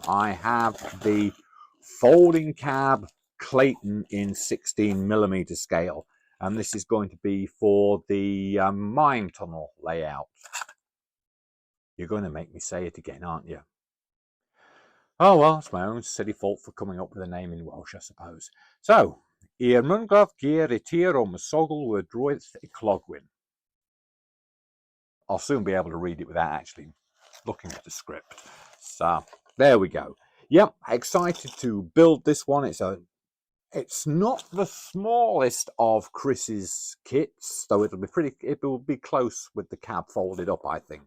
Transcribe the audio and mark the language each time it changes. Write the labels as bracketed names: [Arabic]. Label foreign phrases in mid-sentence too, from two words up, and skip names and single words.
[English] I have the folding cab Clayton in 16mm scale, and this is going to be for the mine tunnel layout. You're going to make me say it again, aren't you? Oh well, it's my own silly fault for coming up with a name in Welsh, I suppose. So, [Welsh] mwynglawdd gear y tir o mwsogl droed clogwyn. [English] I'll soon be able to read it without actually looking at the script. So there we go. Yep, excited to build this one. It's not the smallest of Chris's kits, though it will be close with the cab folded up, I think.